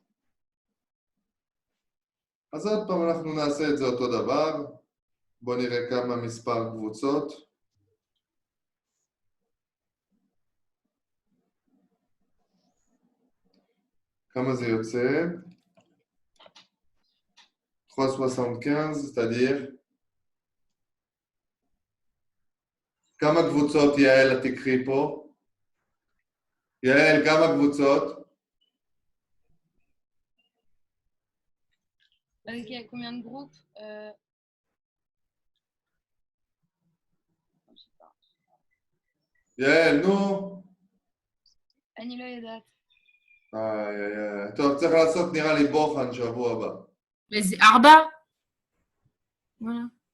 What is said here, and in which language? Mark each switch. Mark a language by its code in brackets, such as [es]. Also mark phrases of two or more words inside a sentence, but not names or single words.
[he] אז עוד פעם אנחנו נעשה את זה אותו דבר. בואו נראה כמה מספר קבוצות. כמה זה יוצא? 375, [fr] c'est-à-dire [he] כמה קבוצות יעל את תקחי פה? יעל, כמה קבוצות? [fr] Il y a combien de groupes [he] יעל, נו. אני לא יודעת. טוב, צריך לעשות נראה לי בוחן שבוע הבא. זה 4? Voilà.